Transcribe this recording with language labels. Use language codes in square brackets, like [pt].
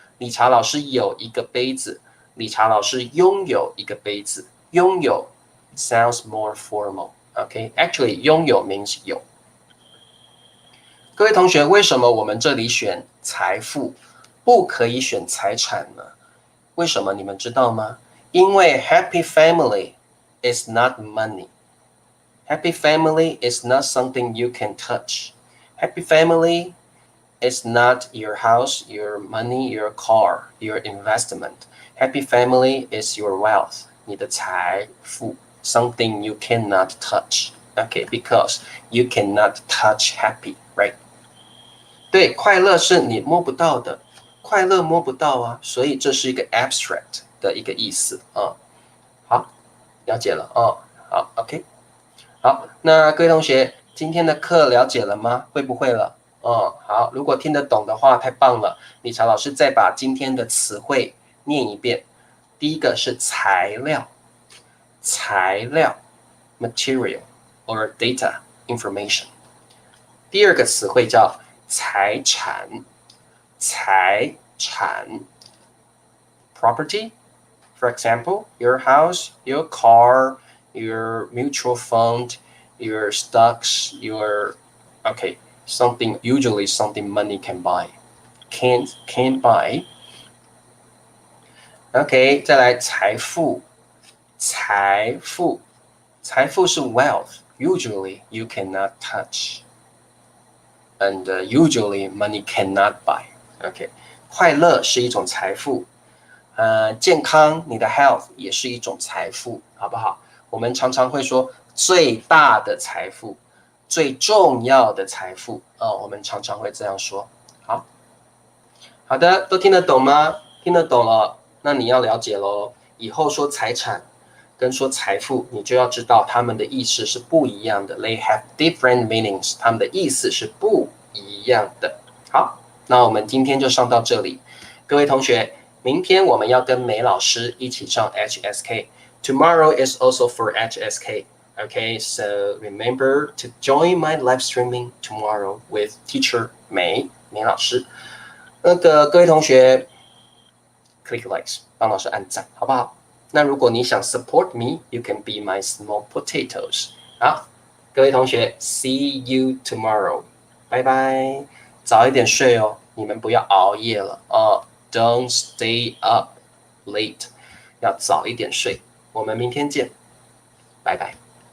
[zh] 理查老师有一个杯子，理查老师拥有一个杯子，拥有 [en] sounds more formal， [zh] OK？Actually，拥有 means 有。各位同学，为什么我们这里选财富，不可以选财产呢？为什么你们知道吗？ [en] 因为 happy family is not money. Happy family is not something you can touch. Happy family It's not your house, your money, your car, your investment. Happy family is your wealth. [zh] 你的财富 [en] something you cannot touch. Okay, because you cannot touch happy, right? [zh] 对，快乐是你摸不到的，快乐摸不到啊，所以这是一个 abstract 的一个意思啊。好，了解了哦。好 ，OK。好，那各位同学，今天的课了解了吗？会不会了？好，如果听得懂的话，太棒了。理查老师再把今天的词汇念一遍。第一个是材料，材料 [en] material or data information。 [zh] 第二个词汇叫财产，财产 property。 [en] For example, your house, your car, your mutual fund, your stocks, your okay.Something usually something money can buy, can buy. [zh] OK， 再来财富，财富，财富是 wealth. [en] Usually you cannot touch, and usually money cannot buy. [zh] OK， 快乐是一种财富，健康，你的 health 也是一种财富，好不好？我们常常会说最大的财富。最重要的财富我们常常会这样说。好的，都听得懂吗？听得懂了，那你要了解咯。以后说财产跟说财富，你就要知道它们的意思是不一样的。 [en] They have different meanings， [zh] 它们的意思是不一样的。好，那我们今天就上到这里。各位同学，明天我们要跟梅老师一起上 [en] HSK。Tomorrow is also for HSK。Okay, so remember to join my live streaming tomorrow with teacher May 老师。 [zh] 各位同学 ， [en] click likes [zh] 帮老师按赞，好不好？那如果你想 [en] support me, you can be my small potatoes. [zh] 好，各位同学 ， [en] See you tomorrow， [zh] 拜拜，早一点睡哦，你们不要熬夜了哦， [en] Don't stay up late， [zh] 要早一点睡，我们明天见，拜拜。